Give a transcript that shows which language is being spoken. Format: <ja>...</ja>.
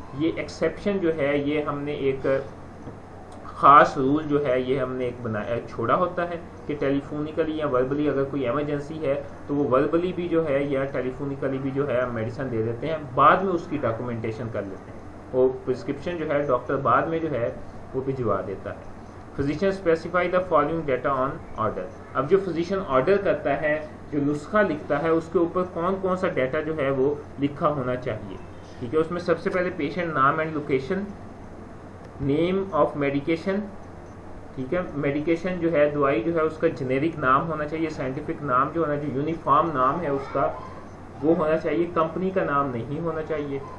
<ur>یہ ایکسیپشن جو ہے یہ ہم نے ایک خاص رول جو ہے یہ ہم نے ایک بنایا چھوڑا ہوتا ہے کہ ٹیلیفونیکلی یا وربلی اگر کوئی ایمرجنسی ہے تو وہ وربلی بھی جو ہے یا ٹیلیفونیکلی بھی جو ہے ہم میڈیسن دے دیتے ہیں, بعد میں اس کی ڈاکومنٹیشن کر لیتے ہیں, وہ پرسکرپشن جو ہے ڈاکٹر بعد میں جو ہے وہ بھجوا دیتا ہے.</ur> <en>Physician specify the following data on order.</en> <ur>اب جو فزیشین آرڈر کرتا ہے, جو نسخہ لکھتا ہے, اس کے اوپر کون کون سا ڈیٹا جو ہے وہ لکھا ہونا چاہیے. ٹھیک ہے, اس میں سب سے پہلے</ur> <en>Patient نام and location, name of medication.</en> <ur>ٹھیک ہے, میڈیکیشن جو ہے دوائی جو ہے اس کا جنیرک نام ہونا چاہیے, سائنٹیفک نام جو ہونا چاہیے, یونیفارم نام ہے اس کا وہ ہونا چاہیے, کمپنی کا نام نہیں ہونا چاہیے.</ur>